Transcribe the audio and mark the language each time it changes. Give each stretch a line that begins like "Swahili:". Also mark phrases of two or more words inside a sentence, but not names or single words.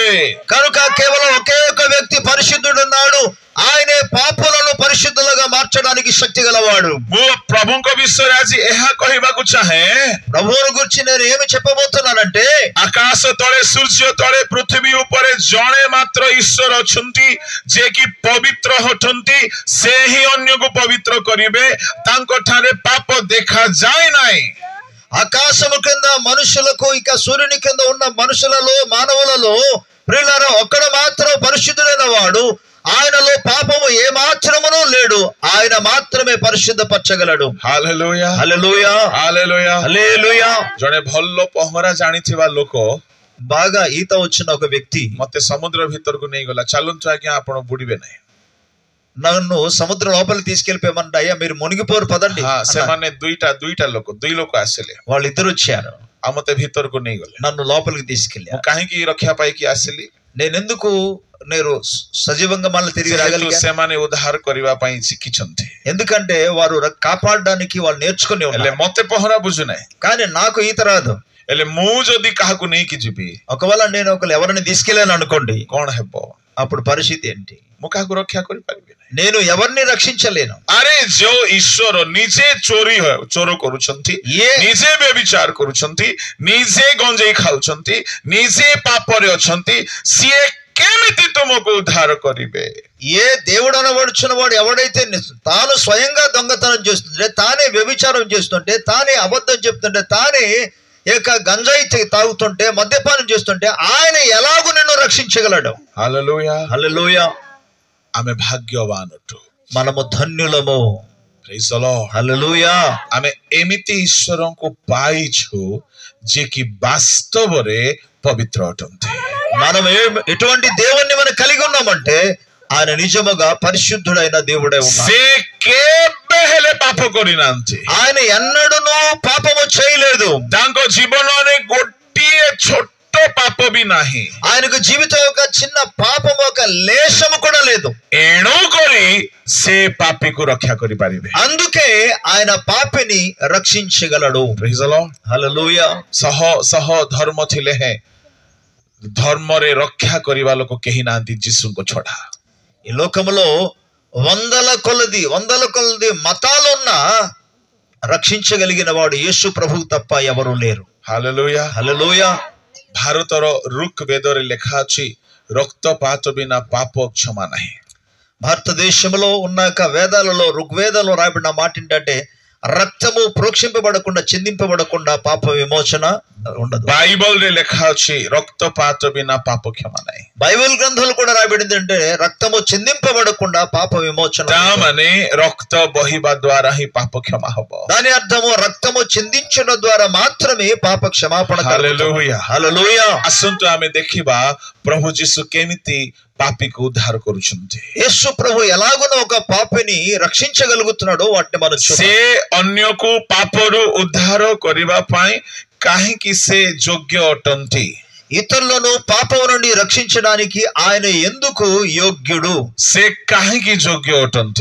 Telugu: కనుక కేవలం ఒకే ఒక వ్యక్తి పరిశుద్ధుడు ఉన్నాడు, ఆయనే పాపులను పరిశుద్ధులుగా మార్చడానికి శక్తి గలవాడు।
Odia: ମୁଁ ପ୍ରଭୁଙ୍କ ବିଷୟରେ ଆଜି ଏହା କହିବାକୁ ଚାହେଁ,
Telugu: ప్రభువుని గురించి నేను ఏమి చెప్పబోతున్నానంటే,
Odia: ଆକାଶ ତଳେ, ସୂର୍ଯ୍ୟ ତଳେ, ପୃଥିବୀ ଉପରେ ଜଣେ ମାତ୍ର ଈଶ୍ୱର ଅଛନ୍ତି, ଯିଏକି ପବିତ୍ର ଅଟନ୍ତି। ସେ ହିଁ ଅନ୍ୟକୁ ପବିତ୍ର କରିବେ, ତାଙ୍କ ଠାରେ ପାପ ଦେଖାଯାଏ ନାହିଁ।
Telugu: ఆకాశము కింద మనుషులకు, ఇక సూర్యుని కింద ఉన్న మనుషులలో, మానవులలో ప్రియులారా, ఒక్కడు మాత్రం పరిశుద్ధుడైన వాడు, ఆయనలో పాపము ఏ మాత్రమునూ లేడు, ఆయన మాత్రమే పరిశుద్ధపరచగలడు।
Odia: ହାଲେଲୁୟା,
Telugu: హల్లెలూయా,
Odia: ହାଲେଲୁୟା।
Telugu: హల్లెలూయా।
Odia: ଜଣେ ଭଲ ପହଁରା ଜାଣିଥିବା ଲୋକ
Telugu: బాగా ఈత వచ్చిన ఒక వ్యక్తి
Odia: ମତେ ସମୁଦ୍ର ଭିତରକୁ ନେଇଗଲା, ଚାଲନ୍ତୁ ଆଜ୍ଞା ଆପଣ ବୁଡିବେ ନାହିଁ।
Telugu: నన్ను సముద్రం లోపలికి తీసుకెళ్లిపోయమంటే, అయ్యా మీరు మునిగిపోరు పదండి।
Odia: ସେମାନେ ଦୁଇଟା ଲୋକ, ଦୁଇ ଲୋକ ଆସିଲେ,
Telugu: వాళ్ళిద్దరు వచ్చారు,
Odia: ଆଉ ମତେ ଭିତରକୁ ନେଇଗଲେ।
Telugu: నన్ను లోపలికి తీసుకెళ్ళారు।
Odia: ମୁଁ କାହିଁକି ରକ୍ଷା ପାଇକି ଆସିଲି?
Telugu: నేనెందుకు నేను సజీవంగా మళ్ళీ తిరిగి రాగలిగాను?
Odia: ସେମାନେ ଉଦ୍ଧାର କରିବା ପାଇଁ ଶିଖିଛନ୍ତି,
Telugu: ఎందుకంటే వారు కాపాడడానికి వాళ్ళు నేర్చుకుని
Odia: ହେଲେ
Telugu: ఉన్నారు.
Odia: ମତେ ପହଁରା ବୁଝୁନାହିଁ.
Telugu: కానీ నాకు ఈత రాదు.
Odia: ହେଲେ ମୁଁ ଯଦି କାହାକୁ ନେଇକି ଯିବି
Telugu: ఒకవేళ నేను ఎవరిని తీసుకెళ్ళాను అనుకోండి,
Odia: କଣ ହେବ?
Telugu: అప్పుడు పరిస్థితి ఏంటి?
Odia: ମୁଁ କାହାକୁ ରକ୍ଷା କରିପାରିବି ନାହିଁ.
Telugu: నేను ఎవరిని రక్షించలేను.
Odia: ଆରେ ଯୋଉ ଈଶ୍ୱର ନିଜେ ଚୋର କରୁଛନ୍ତି, ନିଜେ ବ୍ୟଭିଚାର କରୁଛନ୍ତି, ନିଜେ ଗଞ୍ଜେଇ ଖାଉଛନ୍ତି, ନିଜେ ପାପରେ ଅଛନ୍ତି, ସିଏ କେମିତି ତୁମକୁ ଉଦ୍ଧାର କରିବେ?
Telugu: ఏ దేవుడు అనబడుచున్న వాడు ఎవడైతే తాను స్వయంగా దొంగతనం చేస్తుంటే, తానే వ్యభిచారం చేస్తుంటే, తానే అబద్ధం చెప్తుంటే, తానే గంజాయి తాగుతుంటే, మద్యపానం చేస్తుంటే ఆయన ఎలాగూ నిన్ను రక్షించగలడు? హల్లెలూయా, హల్లెలూయా.
Odia: ଆମେ ଭାଗ୍ୟବାନ ଅଟୁ,
Telugu: మనము ధన్యులము.
English: Praise the Lord.
Telugu: హల్లెలూయా.
Odia: ଆମେ ଏମିତି ଈଶ୍ୱରଙ୍କୁ ପାଇଛୁ ଯେ କି ବାସ୍ତବରେ ପବିତ୍ର ଅଟନ୍ତି.
Telugu: మనం ఎటువంటి దేవుణ్ణి మనం కలిగి ఉన్నామంటే ఆయన నిజముగా పరిశుద్ధుడైన దేవుడే ఉన్నాడు.
Odia: ସେ କେବେ ହେଲେ ପାପ କରିନାହାନ୍ତି.
Telugu: ఆయన ఎన్నడూనూ పాపము చేయలేదు.
Odia: ତାଙ୍କ ଜୀବନରେ ଗୋଟିଏ ଛୋଟ ପାପ ବି ନାହିଁ.
Telugu: ఆయనకు జీవితం ఒక చిన్న పాపము, ఒక లేశము కూడా లేదు.
Odia: ଏଣୁ କରି ସେ ପାପୀକୁ ରକ୍ଷା କରିପାରିବେ.
Telugu: అందుకే ఆయన పాపిని రక్షించగలడు.
English: Praise the Lord.
Telugu: హల్లెలూయా.
Odia: ସହ ସହ ଧର୍ମ ଥିଲେ ହେ ଧର୍ମରେ ରକ୍ଷା କରିବା ଲୋକ କେହି ନାହାନ୍ତି ଯୀଶୁଙ୍କ ଛଡା.
Telugu: ఈ లోకములో వందల కొలది మతాలున్నా రక్షించగలిగిన వాడు యేసు ప్రభువు తప్ప ఎవరు లేరు.
Odia: ହାଲେଲୁୟା.
Telugu: హల్లెలూయా.
Odia: ଭାରତର ଋକ୍ ବେଦରେ ଲେଖା ଅଛି, ରକ୍ତପାତ ବିନା ପାପ କ୍ଷମା ନାହିଁ.
Telugu: భారతదేశంలో ఉన్నాక వేదాలలో ఋగ్వేదాల్లో రాయబడిన మాట ఏంటంటే, రక్తము ప్రోక్షింపబడకుండా, చిందింపబడకుండా పాప విమోచన ఉండదు.
Odia: బైబిల్లో ଲେଖା ଅଛି, ରକ୍ତପାତ ବିନା ପାପ କ୍ଷମା ନାହିଁ.
Telugu: బైబిల్ గ్రంథాలు కూడా రాయబడింది అంటే రక్తము చిందింపబడకుండా పాప విమోచన.
Odia: ମାନେ ରକ୍ତ ବହିବା ଦ୍ୱାରା ହିଁ ପାପ କ୍ଷମା ହବ.
Telugu: దాని అర్థము రక్తము చిందించడం ద్వారా మాత్రమే పాప క్షమాపణ.
Odia: ହାଲେଲୁୟା.
Telugu: హల్లెలూయా.
Odia: ଆସନ୍ତୁ ଆମେ ଦେଖିବା ପ୍ରଭୁ ଯୀଶୁ କେମିତି ପାପୀକୁ ଉଦ୍ଧାର କରୁଛନ୍ତି.
Telugu: యేసు ప్రభు ఎలాగునో ఒక పాపిని రక్షించగలుగుతున్నాడో వాటిని మనం చూద్దాం.
Odia: ସେ ଅନ୍ୟକୁ ପାପରୁ ଉଦ୍ଧାର କରିବା ପାଇଁ କାହିଁକି ସେ ଯୋଗ୍ୟ ଅଟନ୍ତି?
Telugu: ఇతరులను పాపం నుండి రక్షించడానికి ఆయన ఎందుకు యోగ్యుడు?
Odia: ସେ କାହିଁକି ଯୋଗ୍ୟ ଅଟନ୍ତି?